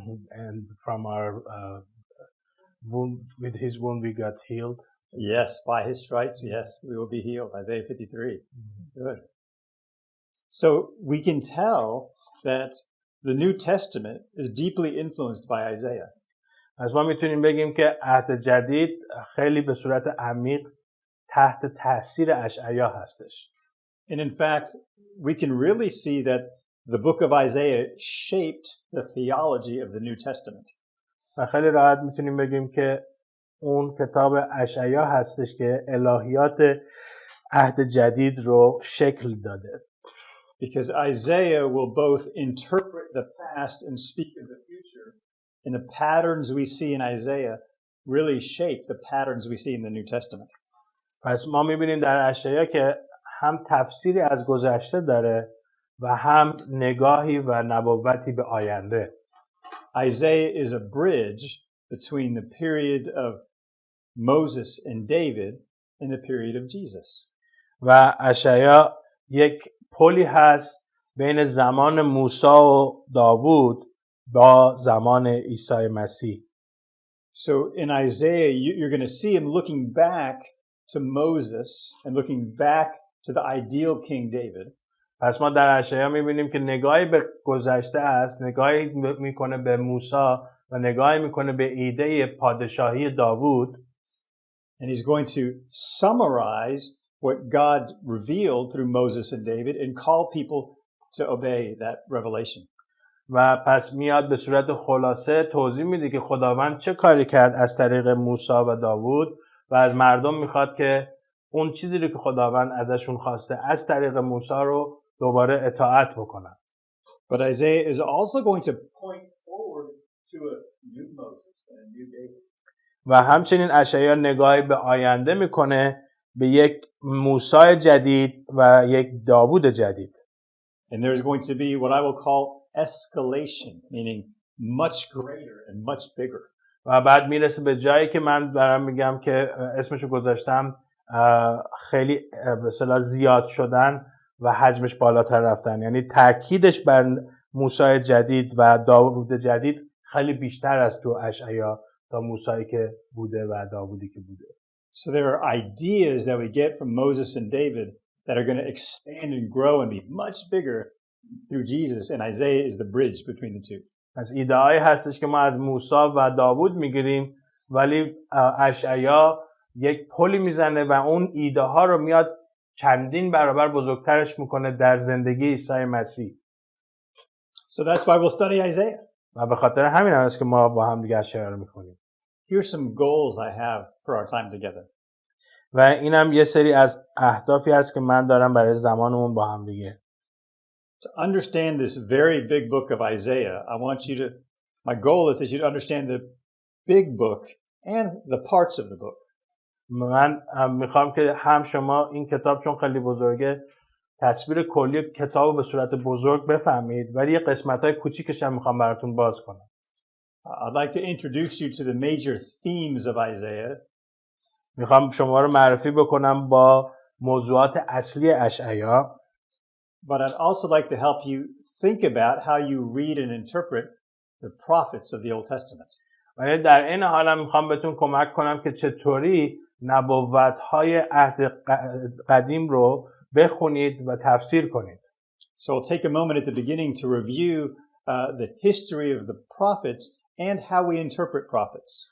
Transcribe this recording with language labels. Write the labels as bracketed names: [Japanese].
[English] And from our wound, with his wound we got healed. Yes, by his stripes, yes, we will be healed. Isaiah 53. Good. So we can tell that the New Testament is deeply influenced by Isaiah. [Persian] از ما میتونیم بگیم که عهد جدید خیلی به صورت عمیق تحت تاثیر اشعیا هستش. [English] And in fact, we can really see that the book of Isaiah shaped the theology of the New Testament. [Persian] و خیلی راحت میتونیم بگیم که اون کتاب اشعیا هستش که الهیات عهد جدید رو شکل داده. [English] Because Isaiah will both interpret the past and speak of the future. And the patterns we see in Isaiah really shape the patterns we see in the New Testament. [Persian] پس ما میبینیم در اشعیا که هم تفسیری از گذشته داره و هم نگاهی و نبوتی به آینده. [English] Isaiah is a bridge between the period of Moses and David and the period of Jesus. [Persian] و اشعیا یک پلی هست بین زمان موسی و داوود با زمان عیسی مسیح. [English] So in Isaiah, you're going to see him looking back to Moses and looking back to the ideal King David. [Persian] پس ما در اشعیا می‌بینیم که نگاهی به گذشته است، نگاهی می‌کنه به موسی و نگاهی می‌کنه به ایده پادشاهی داوود. [English] And he's going to summarize what God revealed through Moses and David and call people to obey that revelation. [Persian] و پس میاد به صورت خلاصه توضیح میده که خداوند چه کاری کرد از طریق موسی و داوود و از مردم میخواد که اون چیزی رو که خداوند ازشون خواسته از طریق موسی رو دوباره اطاعت بکنن. [English] But Isaiah is also going to point forward to a new Moses and a new David. [Persian] و همچنین اشعیا نگاهی به آینده میکنه به یک موسی جدید و یک داوود جدید. [English] And there's going to be what I will call escalation, meaning much greater and much bigger. [Persian] و بعد میرسه به جایی که من دارم میگم که اسمشو گذاشتم خیلی به اصطلاح زیاد شدن و حجمش بالاتر رفتن، یعنی تاکیدش بر موسی جدید و داوود جدید خیلی بیشتر از تو اشعیا تا موسی که بوده و داوودی که بوده. [English] So there are ideas that we get from Moses and David that are going to expand and grow and be much bigger through Jesus, and Isaiah is the bridge between the two. [Persian] از ایده‌هایی هستش که ما از موسی و داوود میگیریم، ولی اشعیا یک پلی میزنه و اون ایده ها رو میاد چندین برابر بزرگترش میکنه در زندگی عیسی مسیح. [English] So that's why we'll study Isaiah. [Persian] و به خاطر همین هست که ما با هم دیگه اشعیا رو میخونیم. [English] Here's some goals I have for our time together. [Persian] و اینم یه سری از اهدافی هست که من دارم برای زمانمون با هم دیگه. [English] To understand this very big book of Isaiah, I want you to, my goal is that you understand the big book and the parts of the book. [Persian] من میخوام که هم شما این کتاب چون خیلی بزرگه تصویر کلی کتاب به صورت بزرگ بفهمید، ولی یه قسمت‌های کوچیکش هم میخوام براتون باز کنم. [English] I'd like to introduce you to the major themes of Isaiah. [Persian] میخوام شما رو معرفی بکنم با موضوعات اصلی اشعیا. [English] But I'd also like to help you think about how you read and interpret the prophets of the Old Testament. [Persian] ولی در این حال هم میخوام بهتون کمک کنم که چطوری نبوت‌های عهد قدیم رو بخونید و تفسیر کنید. [English] So I'll take a moment at the beginning to review the history of the prophets and how we interpret prophets.